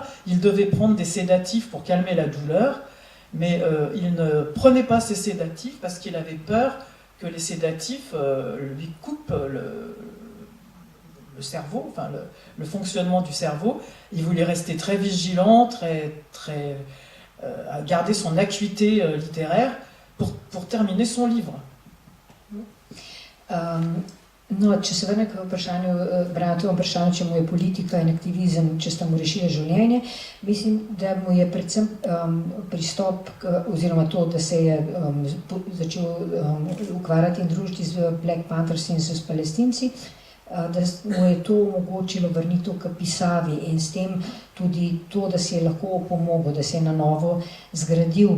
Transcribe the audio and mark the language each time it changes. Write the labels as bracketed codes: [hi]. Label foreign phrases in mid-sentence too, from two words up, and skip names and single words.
[fr] Il devait prendre des sédatifs pour calmer la douleur. Mais il ne prenait pas ces sédatifs parce qu'il avait peur que les sédatifs lui coupent le cerveau, enfin le fonctionnement du cerveau. Il voulait rester très vigilant, très à garder son acuité littéraire pour terminer son livre. [sl] No, če se vrne k vprašanju, Brantovem vprašanju, če mu je politika in aktivizem, če sta mu rešili življenje, mislim, da mu je predvsem pristop, oziroma to, da se je začel ukvarjati in družiti z Black Panthers in z Palestinci, da mu je to omogočilo vrnitev k pisavi in s tem tudi to, da si je lahko opomogel, da se je na novo zgradil.